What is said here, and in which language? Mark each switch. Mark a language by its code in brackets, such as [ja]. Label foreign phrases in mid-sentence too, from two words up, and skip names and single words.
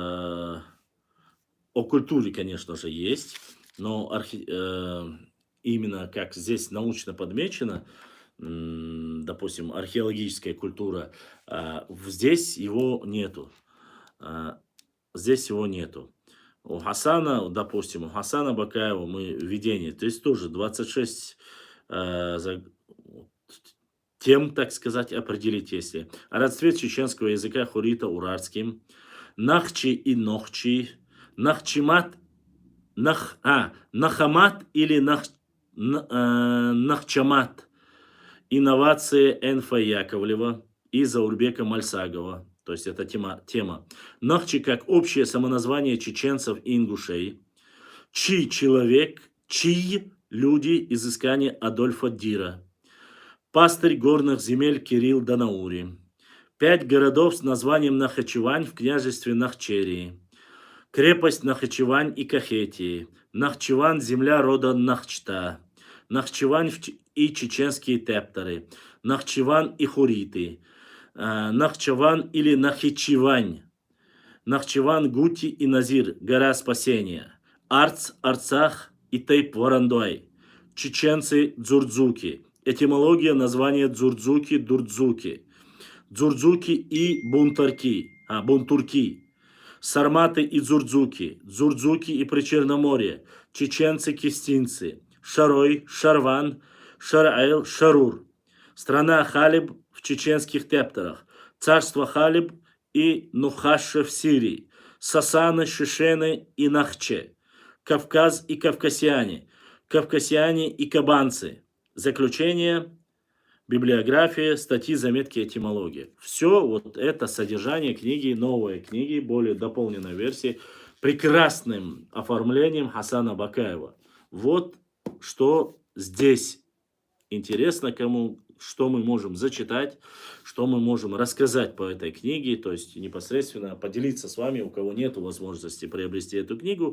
[ru] О культуре, конечно же, есть, но именно как здесь научно подмечено, допустим, археологическая культура, здесь его нету. Здесь его нету. У Хасана, допустим, у Хасана Бакаева мы введение, то есть тоже 26 тем, так сказать, определить, если. Расцвет чеченского языка хурита урарским, Нахчи и Нохчи, Нахчимат, Нахамат или Нахчамат. Инновации Энфа Яковлева и Заурбека Мальсагова. То есть это тема. Нахчи как общее самоназвание чеченцев и ингушей. Чий человек, чьи люди, изыскание Адольфа Дира. Пастырь горных земель Кирилл Данаури. 5 городов с названием Нахачевань в княжестве Нахчерии. Крепость Нахачевань и Кахетии. Нахчеван – земля рода Нахчта. Нахчевань и чеченские тепторы. Нахчеван и хуриты. Нахчеван или Нахичевань. Нахчеван, Гути и Назир, гора спасения. Арцах и Тейп-Варандой. Чеченцы Дзурдзуки. Этимология названия Дзурдзуки, Дурдзуки. Дзурдзуки и Бунтурки. Сарматы и Дзурдзуки. Дзурдзуки и Причерноморье. Чеченцы-кистинцы. Шарой, Шарван, Шараэл, Шарур. Страна Халиб в чеченских тепторах. Царство Халиб и Нухаше в Сирии. Сасаны, Шишены и Нахче. Кавказ и Кавкасиане. Кавкасиане и Кабанцы. Заключение, библиография, статьи, заметки, этимология. Все вот это содержание книги, новой книги, более дополненной версии, прекрасным оформлением Хасана Бакаева. Вот что здесь интересно кому, что мы можем зачитать, что мы можем рассказать по этой книге, то есть непосредственно поделиться с вами, у кого нет возможности приобрести эту книгу.